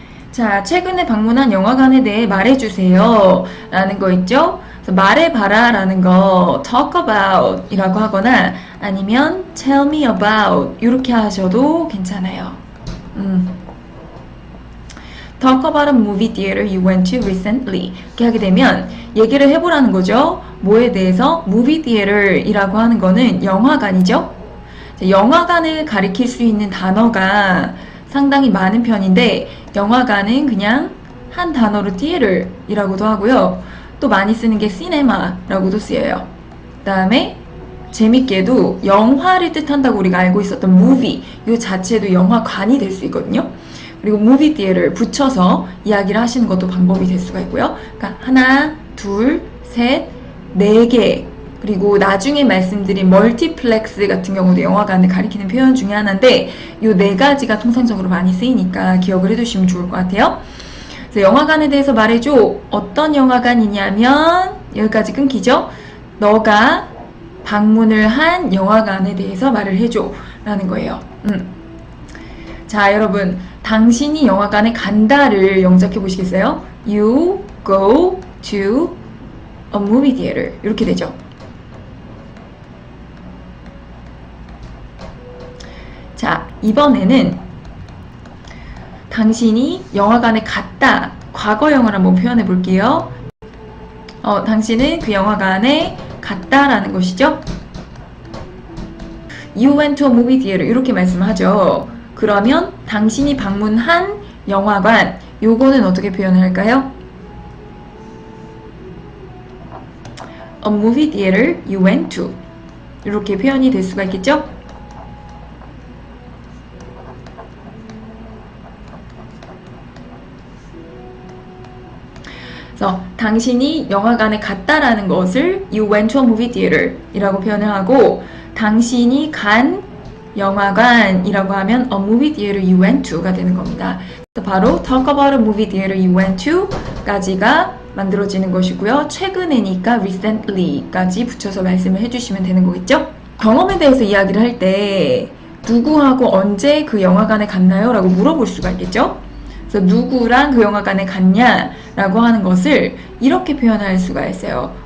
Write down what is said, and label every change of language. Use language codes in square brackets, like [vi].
[ko] 자, 최근에 방문한 영화관에 대해 말해주세요 라는 거 있죠? 말해봐라 라는 거 talk about 이라고 하거나 아니면 tell me about 이렇게 하셔도 괜찮아요. [en] Talk about a movie theater you went to recently. [ko] 이렇게 하게 되면 얘기를 해보라는 거죠. 뭐에 대해서? movie theater 이라고 하는 거는 영화관이죠. 영화관을 가리킬 수 있는 단어가 상당히 많은 편인데 영화관은 그냥 한 단어로 theater 이라고도 하고요. 또 많이 쓰는 게 cinema라고도 쓰여요. 그 다음에 재밌게도 영화를 뜻한다고 우리가 알고 있었던 movie 이 자체도 영화관이 될 수 있거든요. 그리고 movie theater 붙여서 이야기를 하시는 것도 방법이 될 수가 있고요. 그러니까 하나, 둘, 셋, 네 개, 그리고 나중에 말씀드린 멀티플렉스 같은 경우도 영화관을 가리키는 표현 중에 하나인데 이 네 가지가 통상적으로 많이 쓰이니까 기억을 해두시면 좋을 것 같아요. 그래서 영화관에 대해서 말해줘. 어떤 영화관이냐면 여기까지 끊기죠. 너가 방문을 한 영화관에 대해서 말을 해줘 라는 거예요. 자, 여러분 당신이 영화관에 간다를 영작해 보시겠어요? [en] You go to a movie theater [ko] 이렇게 되죠. 자, 이번에는 당신이 영화관에 갔다 과거형을 한번 표현해 볼게요. 당신은 그 영화관에 갔다라는 것이죠. [en] You went to a movie theater [ko] 이렇게 말씀을 하죠. 그러면 당신이 방문한 영화관, 요거는 어떻게 표현을 할까요? [en] A movie theater you went to [ko] 이렇게 표현이 될 수가 있겠죠? 그래서 당신이 영화관에 갔다라는 것을 [en] You went to a movie theater [ko] 이라고 표현을 하고, 당신이 간 영화관이라고 하면 [en] A movie theater you went to [ko] 가 되는 겁니다. 바로 [en] Talk about a movie theater you went to [ko] 까지가 만들어지는 것이고요. 최근에니까 recently까지 붙여서 말씀을 해주시면 되는 거겠죠? 경험에 대해서 이야기를 할 때 누구하고 언제 그 영화관에 갔나요? 라고 물어볼 수가 있겠죠? 그래서 누구랑 그 영화관에 갔냐? 라고 하는 것을 이렇게 표현할 수가 있어요.